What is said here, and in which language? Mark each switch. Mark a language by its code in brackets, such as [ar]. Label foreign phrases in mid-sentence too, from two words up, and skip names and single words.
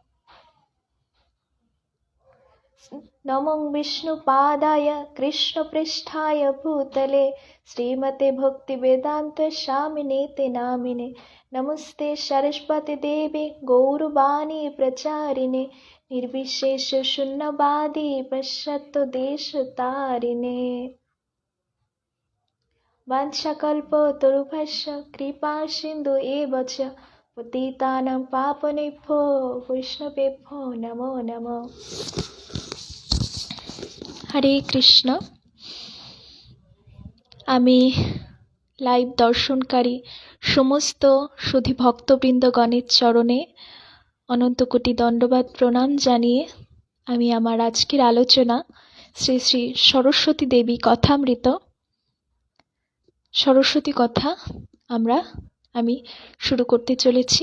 [sa] नमो विष्णुपादाय कृष्णपृष्ठाय भूतले, श्रीमते भक्तिवेदांत स्वामिनेति नामिने, नमस्ते सरस्वती देवे गौरवाणी प्रचारिणे, निर्विशेष शून्यवादी पश्चात्देशतारिणे। वाञ्छाकल्पतरुभ्यश्च कृपा सिन्धु एव च, पतितानां पावनेभ्यो वैष्णवेभ्यो नमो नमः। [bn] হরে কৃষ্ণ। আমি লাইভ দর্শনকারী সমস্ত সুধী ভক্তবৃন্দগণের চরণে অনন্ত কোটি দণ্ডবাদ প্রণাম জানিয়ে আমি আমার আজকের আলোচনা শ্রী শ্রী সরস্বতী দেবী কথামৃত, সরস্বতী কথা আমি শুরু করতে চলেছি।